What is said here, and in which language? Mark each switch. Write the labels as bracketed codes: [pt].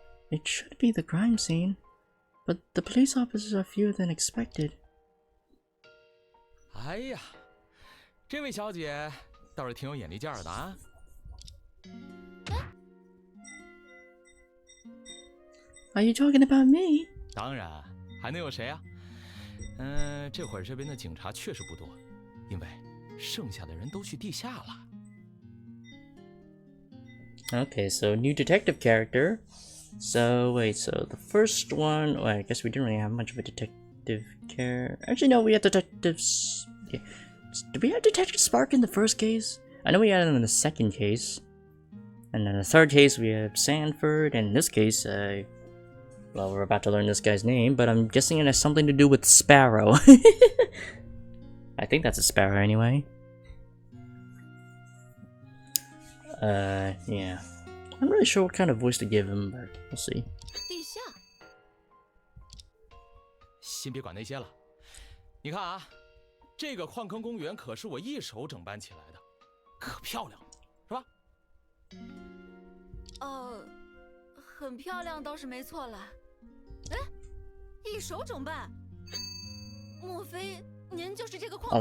[en] It should be the crime scene, but the police officers are fewer than expected. [zh] 哎呀，这位小姐倒是挺有眼力劲儿的啊！ [en] Are you talking about me? [zh] 当然，还能有谁啊？这会儿这边的警察确实不多，因为剩下的人都去地下了。 [en] Okay, so new detective character. So wait, so the first one. Well, I guess we didn't really have much of a detective character. Actually, no, we had detectives. Okay. Did we have Detective Spark in the first case? I know we had him in the second case, and then the third case we have Sanford. And in this case, well, we're about to learn this guy's name, but I'm guessing it has something to do with Sparrow. I think that's a sparrow anyway. Yeah. I'm not really sure what kind of voice to give him, but we'll see. [zh] 地下，先别管那些了，你看啊，这个矿坑公园可是我一手整办起来的，可漂亮了，是吧？很漂亮倒是没错了。哎，一手整办，莫非您就是这个矿坑